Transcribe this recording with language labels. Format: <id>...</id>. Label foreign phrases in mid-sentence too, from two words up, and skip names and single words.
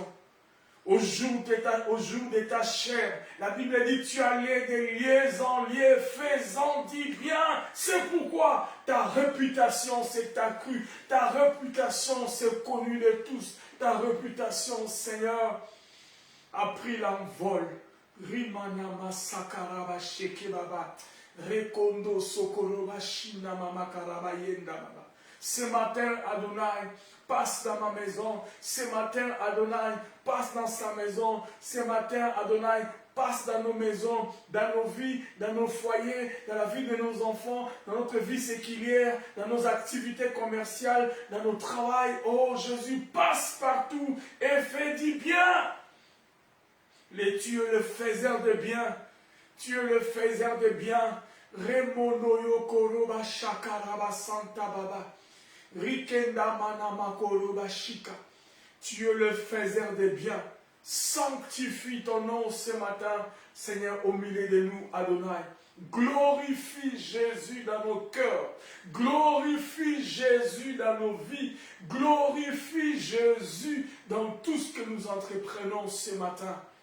<fr>Au jour de ta chair, la Bible dit, tu allais de lieux en lieu, faisant du bien. C'est pourquoi ta réputation s'est accrue, ta réputation s'est connue de tous, ta réputation, Seigneur, a pris l'envol. Rimanama sakaraba shekebaba, rekondo sokoroba shinamama karaba yenda baba. Ce matin, Adonai, passe dans ma maison. Ce matin, Adonai, passe dans sa maison. Ce matin, Adonai, passe dans nos maisons, dans nos vies, dans nos foyers, dans la vie de nos enfants, dans notre vie séculière, dans nos activités commerciales, dans nos travails. Oh Jésus, passe partout et fais du bien. Tu es le faiseur de bien. Tu es le faiseur de bien. Remonoyo koroba shakaraba santa baba. Rikenda manama koroba shika. Tu es le faiseur de bien. Sanctifie ton nom ce matin, Seigneur, au milieu de nous, Adonai. Glorifie Jésus dans nos cœurs. Glorifie Jésus dans nos vies. Glorifie Jésus dans tout ce que nous entreprenons ce matin.</fr>